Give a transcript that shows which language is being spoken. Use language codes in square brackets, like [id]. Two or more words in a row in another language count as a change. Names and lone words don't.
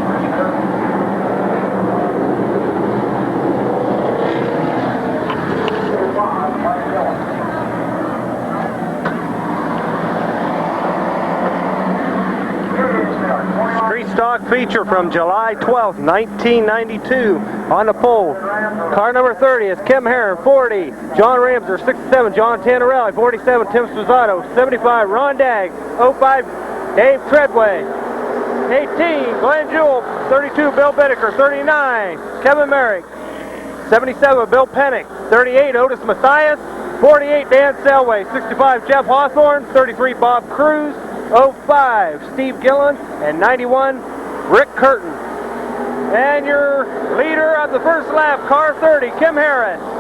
[en] Street stock feature from July 12th, 1992 on the pole. Car number 30 is Kim Herron, 40. John Ramser, 67. John Tannerelli, 47. Tim Spazzato, 75. Ron Dagg, 05. Dave Treadway, 18. Glenn Jewell, 32. Bill Bittaker, 39. Kevin Merrick, 77. Bill Pennick, 38. Otis Mathias, 48. Dan Selway, 65. Jeff Hawthorne, 33. Bob Cruz, 05. Steve Gillen, and 91. Rick Curtin. And your leader of the first lap, car 30, Kim Herron.